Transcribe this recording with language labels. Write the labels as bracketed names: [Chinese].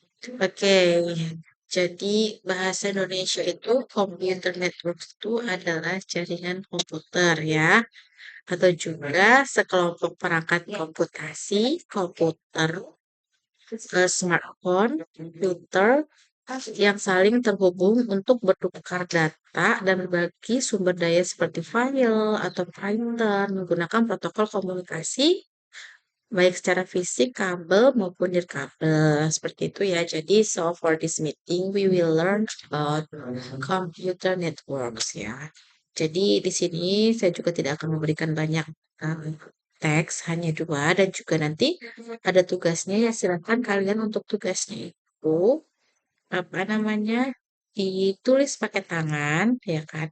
[Indonesian] Oke, jadi bahasa Indonesia itu computer network itu adalah jaringan komputer ya, atau juga sekelompok perangkat komputasi, komputer, smartphone, komputer yang saling terhubung untuk bertukar data dan berbagi sumber daya seperti file atau printer menggunakan protokol komunikasi baik secara fisik, kabel maupun nirkabel. Seperti itu ya. Jadi, [English] so for this meeting, we will learn about computer networks ya. [Indonesian] Jadi, di sini saya juga tidak akan memberikan banyak teks, hanya dua, dan juga nanti ada tugasnya ya. Silakan kalian untuk tugasnya itu, apa namanya, ditulis pakai tangan, ya kan?